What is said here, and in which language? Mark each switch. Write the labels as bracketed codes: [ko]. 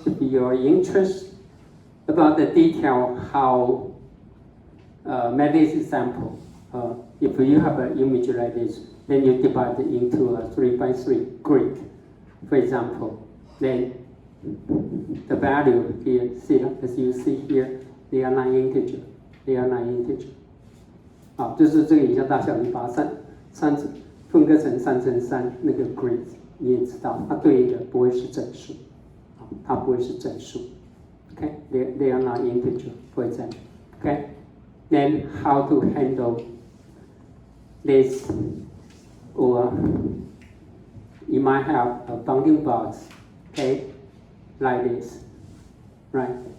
[en] If you are interested about the detail how make this example. If you have an image like this, then you divide it into a 3x3 grid, for example. Then the value here, see, as you see here, they are not integer. They are not integer. [zh] 好，就是这个影像大小，你把它分割成3×3那个 grid， 你也知道，它对应的不会是整数，它不会是整数。 [en] Okay, they are not integer, for example. Okay, then how to handle this, or you might have a bounding box, okay, like this, right?